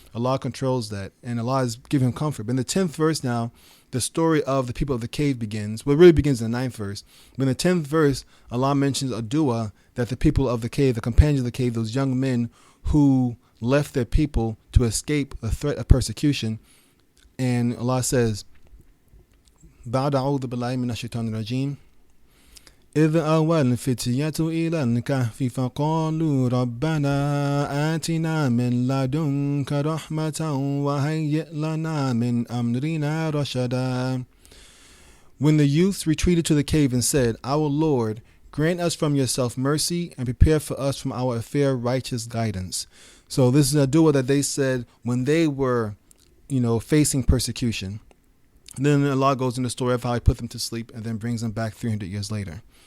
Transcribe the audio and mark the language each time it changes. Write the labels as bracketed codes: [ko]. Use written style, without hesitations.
[en] Allah controls that, and Allah is giving him comfort. But in the 10th verse now, the story of the people of the cave begins. Well, it really begins in the 9th verse. But in the 10th verse, Allah mentions a dua that the people of the cave, the companions of the cave, those young men who left their people to escape the threat of persecution. And Allah says, [ar] بَعْدَ أَعُوذُ بِاللَّهِ مِنَ الشَّيْطَانِ الرَّجِيمِ إذ أوى الفتية إلى الكهف فقالوا ربنا آتنا من لدنك رحمة وهيئ لنا من أمرنا رشدا. [en] When the youths retreated to the cave and said, Our Lord, grant us from yourself mercy and prepare for us from our affair righteous guidance. So this is a dua that they said when they were, facing persecution. And then Allah goes into the story of how He put them to sleep and then brings them back 300 years later.